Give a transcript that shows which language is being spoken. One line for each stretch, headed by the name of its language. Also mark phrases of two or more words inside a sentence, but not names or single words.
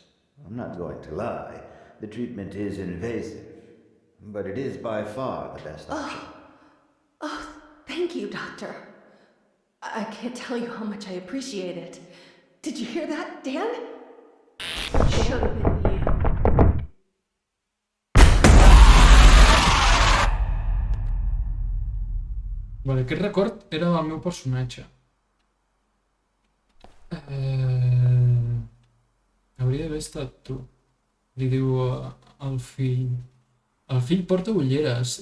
English: I'm not going to lie, the treatment is invasive, but it is by far the best option. Oh, thank you, Doctor. I can't tell you how much I appreciate it. Did you hear that, Dan? Should have been you.
Catalan: Vale, aquest record era del meu personatge. Hauria d'haver estat tu. Li diu al fill. El fill porta ulleres.